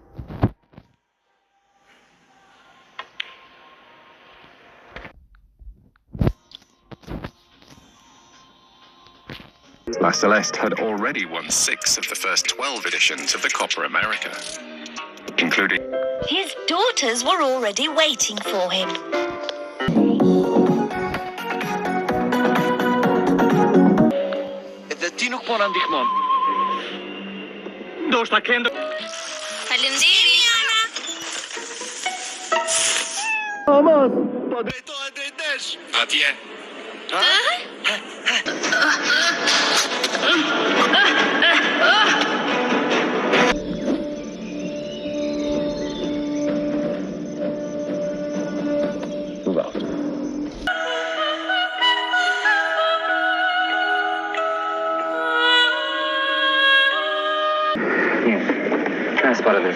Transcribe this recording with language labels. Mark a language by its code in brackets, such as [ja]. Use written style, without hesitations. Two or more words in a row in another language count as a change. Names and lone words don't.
[en] La Celeste had already won 6 of the first 12 editions of the Copa America, including... His daughters were already waiting for him. [sq] Dhe ti nuk po na ndihmon. Ndoshta kendo. Faleminderit, Ana. Vamos, po drejtohet drejtesh. Atje. [en] Can I spot this?